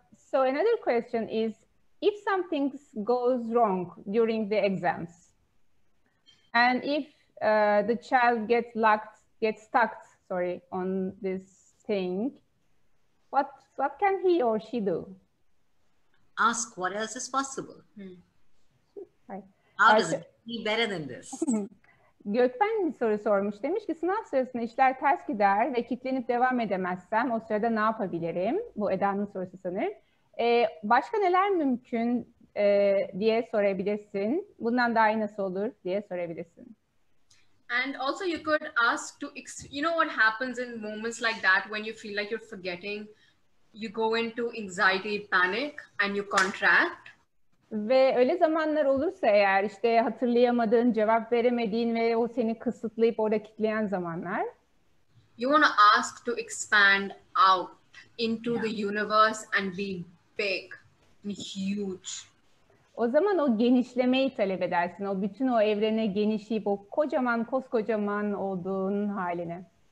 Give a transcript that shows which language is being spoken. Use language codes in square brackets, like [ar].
[en] So another question is, if something goes wrong during the exams, and if the child gets stuck, on this thing, what can he or she do? Ask what else is possible. Right. How does it be better than this? [tr] Gökben bir soru sormuş. Demiş ki sınav sırasında işler ters gider ve kilitlenip devam edemezsem o sırada ne yapabilirim? Bu Eda'nın sorusu sanırım. Başka neler mümkün diye sorabilirsin. Bundan daha iyi nasıl olur diye sorabilirsin. [en] And also you could ask to, you know what happens in moments like that when you feel like you're forgetting, you go into anxiety, panic and you contract. [tr] Ve öyle zamanlar olursa eğer işte hatırlayamadığın, cevap veremediğin ve o seni kısıtlayıp orada kilitleyen zamanlar. [en] You want to ask to expand out into the universe and be big and huge. [tr] O zaman o genişlemeyi talep edersin. O bütün o evrene genişleyip o koskocaman olduğun haline.